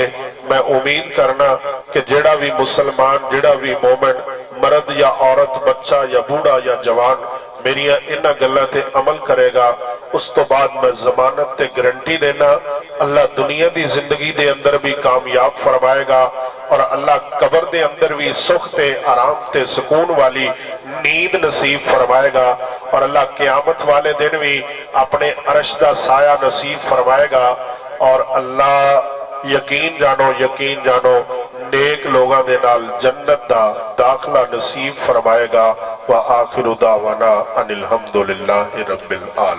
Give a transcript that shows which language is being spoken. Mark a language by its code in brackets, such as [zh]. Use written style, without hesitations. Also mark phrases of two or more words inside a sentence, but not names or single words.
[pa] میں امید کرنا کہ جیہڑا بھی مسلمان، جیہڑا بھی مومن، مرد یا عورت، بچہ یا بوڑھا یا جوان میریاں انہاں گلاں تے عمل کرے گا، اس توں بعد میں ضمانت تے گارنٹی دینا اللہ دنیا دی زندگی دے اندر بھی کامیاب فرمائے گا، اور اللہ قبر دے اندر بھی سکھ تے آرام تے سکون والی نیند نصیب فرمائے گا، اور اللہ قیامت والے دن بھی اپنے عرش دا سایہ نصیب فرمائے گا. اور اللہ یقین جانو نیک لوگاں دے نال جنت دا داخلہ نصیب فرمائے گا. [ar] وآخر دعوانا أن الحمد لله رب العالمين.